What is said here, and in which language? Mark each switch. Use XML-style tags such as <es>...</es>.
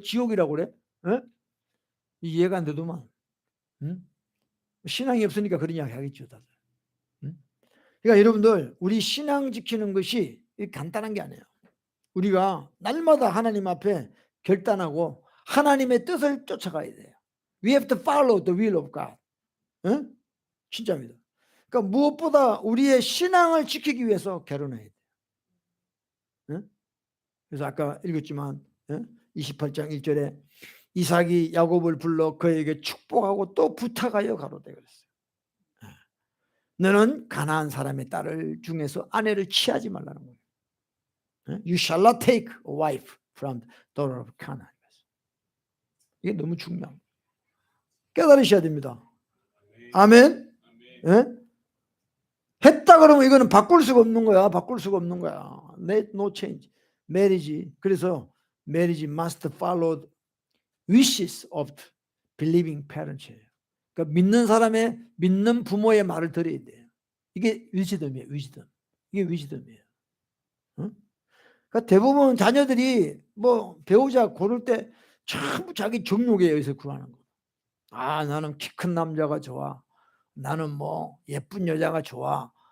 <ko>지옥이라고 그래? 에? 이해가 안 되더만. 응? 신앙이 없으니까 그런 이야기 하겠죠 다들. 응? 그러니까 여러분들 우리 신앙 지키는 것이 간단한 게 아니에요. 우리가 날마다 하나님 앞에 결단하고 하나님의 뜻을 쫓아가야 돼요.</ko> <en>We have to follow the will of God.</en> <ko>응? 진짜입니다. 그러니까 무엇보다 우리의 신앙을 지키기 위해서 결혼해야 돼요. 응? 그래서 아까 읽었지만 28장 1절에 이삭이 야곱을 불러 그에게 축복하고 또 부탁하여 가로되 그랬어요. 너는 가나안 사람의 딸을 중에서 아내를 취하지 말라는 거예요.</ko> <en>You shall not take a wife from the daughter of Canaan.</en> <ko>이게 너무 중요합니다. 깨달으셔야 됩니다. 아멘. 했다 그러면 이거는 바꿀 수가 없는 거야. 바꿀 수가 없는 거야.</ko> <en>No change. marriage. 그래서 marriage must follow wishes of believing parents.</en> <ko>그러니까 믿는 사람의 믿는 부모의 말을 들어야 돼요. 이게 위즈덤이에요. 이게 위즈덤이에요. 그러니까 대부분 자녀들이 뭐 배우자 고를 때 전부 자기 정욕에 의해서 구하는 거. 나는 키 큰 남자가 좋아. 나는 뭐 예쁜 여자가 좋아.</ko>